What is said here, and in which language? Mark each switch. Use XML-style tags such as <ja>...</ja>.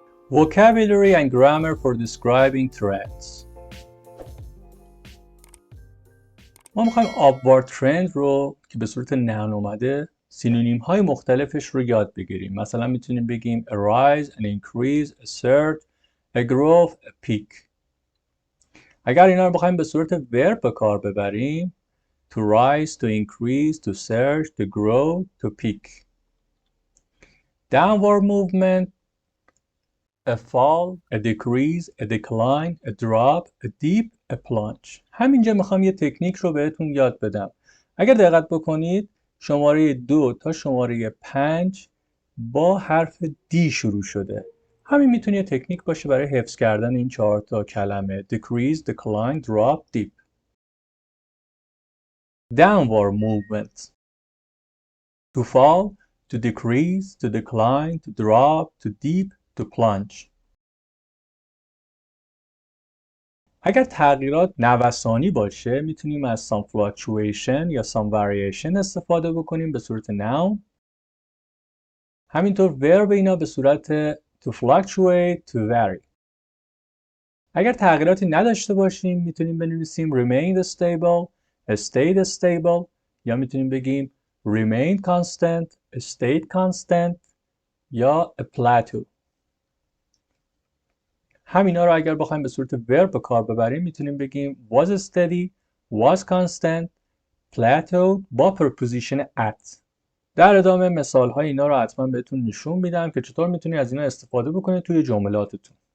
<en>Vocabulary and grammar for describing threads.</en> <fa>ما میخوایم</fa> <en>upward trend</en> <fa>رو که به صورت noun اومده سینونیم های مختلفش رو یاد بگیریم. مثلا میتونیم بگیم</fa> <en>a rise, an increase, a surge, a growth, a peak.</en> <fa>اگر اینا رو بخوایم به صورت verb به کار ببریم</fa> <en>to rise, to increase, to surge, to grow, to peak. Downward movement, a fall, a decrease, a decline, a drop, a deep, a plunge.</en> <fa>همینجا میخوام یه تکنیک رو بهتون یاد بدم. اگر دقت بکنید شماره 2 تا شماره 5 با حرف دی شروع شده. همین میتونه یه تکنیک باشه برای حفظ کردن این 4 تا کلمه.</fa> <en>Decrease, decline, drop, deep. Downward movement. To fall, to decrease, to decline, to drop, to deep, to plunge.</en> <fa>اگر تغییرات نوسانی باشه میتونیم از</fa> <en>some fluctuation</en> <fa>یا</fa> <en>some variation</en> <fa>استفاده بکنیم به صورت noun. همینطور</fa> <en>verb</en> <fa>اینا به صورت</fa> <en>to fluctuate, to vary.</en> <fa>اگر تغییراتی نداشته باشیم میتونیم بنویسیم</fa> <en>remain stable, stayed stable</en> <fa>یا میتونیم بگیم</fa> <en>remain constant, stayed constant</en> <fa>یا</fa> <en>a plateau.</en> <fa>همینا رو اگر بخوایم به صورت verb به کار ببریم میتونیم بگیم</fa> <en>was steady, was constant, plateaued</en> <fa>با preposition at. در ادامه مثال های اینا رو حتما بهتون نشون میدم که چطور میتونید از اینا استفاده بکنید توی جملاتتون.</fa>